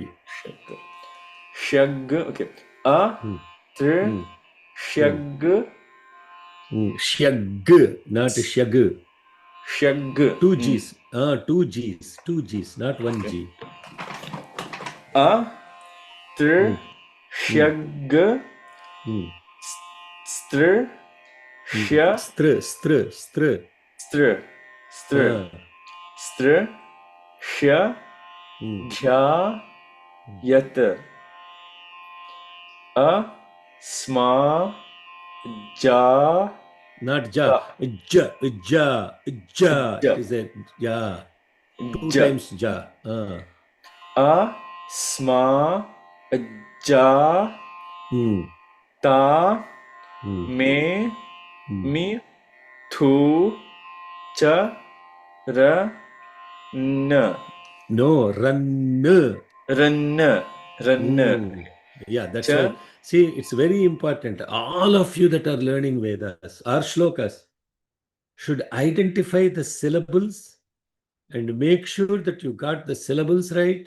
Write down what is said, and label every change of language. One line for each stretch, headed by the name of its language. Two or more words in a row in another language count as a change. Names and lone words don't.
English: Shag. Okay. A tr shag. Shag, not shag.
Sanskrit: Shag.
English: Two G's. Two G's, not one G.
Sanskrit: A tr shag str shya str shya dhya yat. A Sma, Ja,
English: Not ja.
Sanskrit: Ta, Ja, ja, ja. Ja,
English: It is a ja. Two
Sanskrit: Ja.
English: times ja.
Sanskrit: A, Sma, Ja, Hmm. Ta, Hmm. Me, Hmm. Mi, Thu, Cha, Ra, N.
English: No, run.
Sanskrit: Ran, Ran,
English: Hmm. Yeah, that's
Sanskrit: Cha,
English: why. See, it's very important. All of you that are learning Vedas or shlokas should identify the syllables and make sure that you got the syllables right.